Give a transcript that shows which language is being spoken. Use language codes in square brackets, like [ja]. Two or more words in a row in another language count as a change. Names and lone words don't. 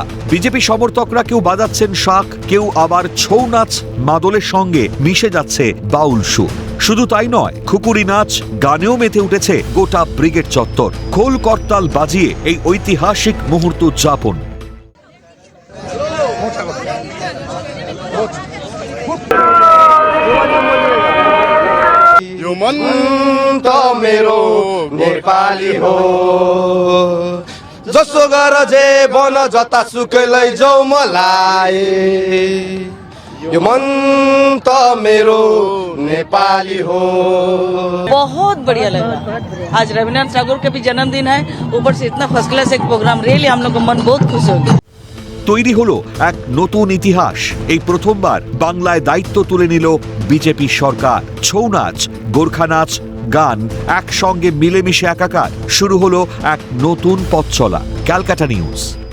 [bn] বিজেপি সমর্থকরা কেউ বাজাচ্ছেন শাঁখ, কেউ আবার ছৌ নাচ মাদলের সঙ্গে মিশে যাচ্ছে বাউল সুর। শুধু তাই নয়, খুকুরি নাচ গানেও মেতে উঠেছে গোটা ব্রিগেড চত্বর। খোল করতাল বাজিয়ে এই ঐতিহাসিক মুহূর্ত উদযাপন। [ne] मेरो नेपाली हो जसो गर जे बन जता सुकै लैजाऊ मलाई यो मन त मेरो नेपाली हो। [hi] बहुत बढ़िया लग रहा है। आज रविन्द्रनाथ टैगोर के भी जन्मदिन है, ऊपर से इतना [en] first class [hi] एक प्रोग्राम, रियली हम लोग का मन बहुत खुश हो गया। [bn] তৈরি হলো এক নতুন ইতিহাস। এই প্রথমবার বাংলায় দায়িত্ব তুলে নিল বিজেপি সরকার। ছৌ নাচ, গোর্খা নাচ, গান একসঙ্গে মিলেমিশে একাকার। শুরু হলো এক নতুন পথ চলা। ক্যালকাটা নিউজ।